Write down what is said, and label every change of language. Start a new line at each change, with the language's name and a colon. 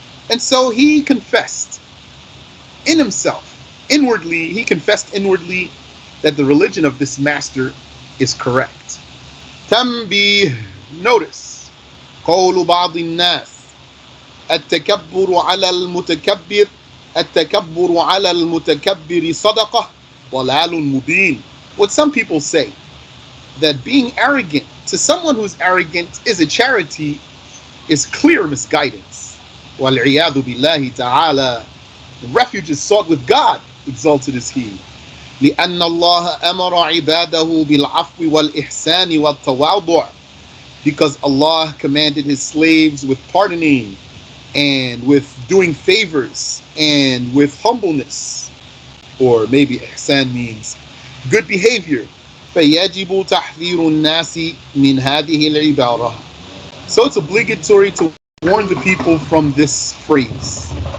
English: And so he confessed in himself, inwardly, he confessed inwardly that the religion of this master is correct.
Arabic: تنبيه,
English: notice,
Arabic: قول بعض الناس التكبر على المتكبر التكبر على المتكبر صدقة ضلال مبين.
English: What some people say, that being arrogant to someone who's arrogant is a charity, is clear misguidance.
Arabic: وَالْعِيَاذُ بِاللَّهِ تَعَالَى.
English: The refuge is sought with God, exalted is He.
Arabic: لأن الله أمر عباده بالعفو والإحسان والتواضع.
English: Because Allah commanded His slaves with pardoning and with doing favors and with humbleness. Or maybe ihsan means good behavior.
Arabic: فيجب تحذير الناس من هذه العبارة.
English: So it's obligatory to warn the people from this phrase.